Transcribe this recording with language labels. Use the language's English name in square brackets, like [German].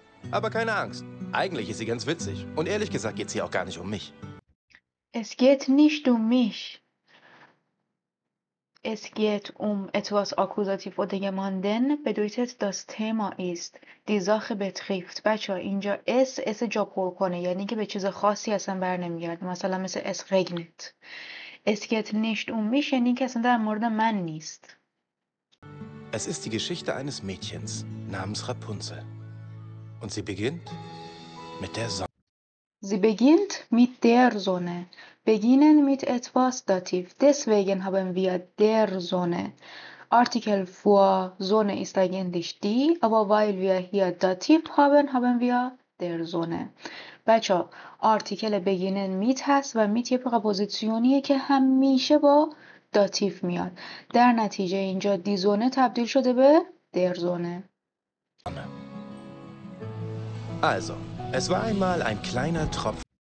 [German] Aber keine Angst, eigentlich ist sie ganz witzig. Und ehrlich gesagt geht es hier auch gar nicht um mich. Es geht nicht um mich. Es geht um etwas Akkusativ oder jemanden bedeutet das Thema ist. Die Sache betrifft. [Persian] بچه ها اینجا اس جا پر کنه یعنی که به چیز خاصی اصلا بر نمیگرده. مثلا مثل [German] es regnet. Es geht nicht um mich [Persian] یعنی که اصلا در مورد من نیست. [German] Es ist die Geschichte eines Mädchens namens Rapunzel. Und sie beginnt mit der Sonne. Sie beginnt mit der Sonne. Beginnen mit etwas Dativ. Deswegen haben wir der Sonne. Artikel vor Sonne ist eigentlich die, aber weil wir hier Dativ haben, haben wir der Sonne. [Persian] بچه artikel [German] beginnen mit [Persian] هست و mit یه پرپوزیسیونیه که همیشه با داتیف میاد. در نتیجه اینجا دی زونه تبدیل شده به در زونه. [German] Also, es war einmal ein kleiner Tropfen.